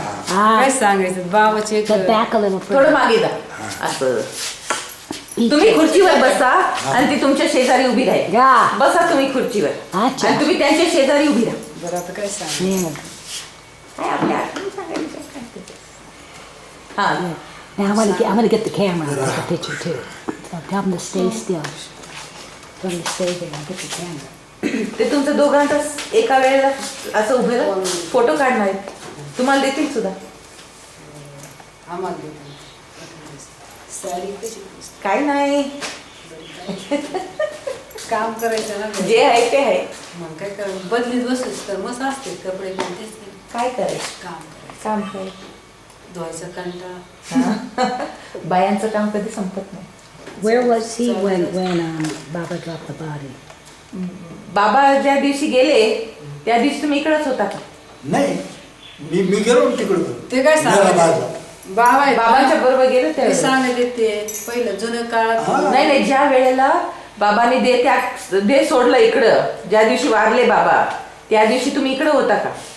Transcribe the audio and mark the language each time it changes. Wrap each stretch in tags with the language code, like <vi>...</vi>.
<mr>काय सांगायचं बाबाचे</mr> <en>Get back a little</en> <mr>थोडं</mr> <en>further.</en> <mr>मागे जा. असं तुम्ही खुर्चीवर बसा आणि ती तुमच्या शेजारी उभी राहील.</mr> <en>Yeah.</en> <mr>बसा तुम्ही खुर्चीवर अच्छा. आणि तुम्ही त्यांच्या शेजारी उभी राहा. बरं आता काय सांग.</mr> <en>Yeah.</en> <mr>काय आपल्या आठवणी सांगायच्या काय ते. हा.</mr> <en>Now I'm gonna get the camera and take a picture too. So tell them to stay still. Tell them to stay there and get the camera.</en> <mr>ते तुमचं दोघांचा एका वेळेला असं उभे राहा. फोटो काढणार आहेत. तुम्हाला देतील सुद्धा. आम्हाला देतो. साडी कशी काय नाही, काम करायचं ना. जे आहे ते आहे. मग काय करायचं बदलीत बसलीस तर मस्त असते कपडे पण तेच नाही. काय करायचं काम करायचं काम करायचं. धुवायचं कंटाळा. बायांचं काम कधी संपत नाही.</mr> <en>Where was he when Baba dropped the body?</en> <mr>बाबा ज्या दिवशी गेले त्या दिवशी तुम्ही इकडेच होता का? नाही, मी गेलो तिकडं. ते काय सांगायचं बाबा आहेत ना, बाबांच्या बरोबर गेले ते त्या सांगत येते पहिलं जुन्या काळात. हा. नाही नाही, ज्या वेळेला बाबांनी दे सोडलं इकडं, ज्या दिवशी वारले बाबा त्या दिवशी तुम्ही इकडे होता का?</mr>